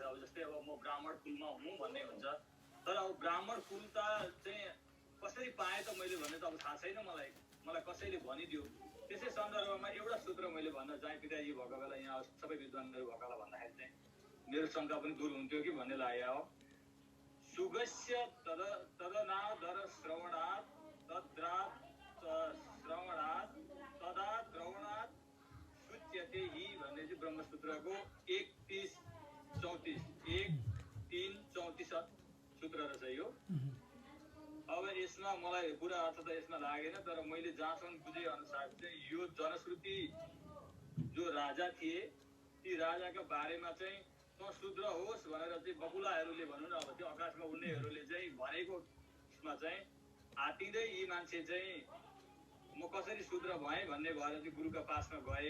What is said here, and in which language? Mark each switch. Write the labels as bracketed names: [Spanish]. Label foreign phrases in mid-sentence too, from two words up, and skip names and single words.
[Nepali] अब जस्तै अब म ब्राह्मण कुलमा हुँ भन्ने हुन्छ। तर अब ब्राह्मण कुलता चाहिँ कसरी पाएँ त मैले भन्ने त अब थाहा छैन मलाई कसैले भनिदियो। त्यसै सन्दर्भमा एउटा सूत्र मैले भन्न चाहेँ। पिताजी भएको बेला यहाँ सबै विद्वानहरू भएको बेला भन्दाखेरि चाहिँ मेरो शङ्का पनि दूर हुन्थ्यो कि भन्ने लाग्यो। [Sanskrit] सुगस्य तदनादर श्रवणात् तद्रात् श्रवणात् तदा द्रवणात् सुच्यते हि [Nepali] भन्ने चाहिँ ब्रह्मसूत्रको 1:34 सूत्र रहेछ यो। अब यसमा मलाई पुरा अर्थ त यसमा लागेन, तर मैले जहाँसम्म बुझे अनुसार चाहिँ यो जनश्रुति जो राजा थिए ती राजाका बारेमा चाहिँ शूद्र होस् भनेर चाहिँ बकुलाहरूले भनौँ न, अब त्यो आकाशमा उड्नेहरूले चाहिँ भनेकोमा चाहिँ आँटिँदै यी मान्छे चाहिँ म कसरी शूद्र भएँ भन्ने भएर चाहिँ गुरुका पासमा गए।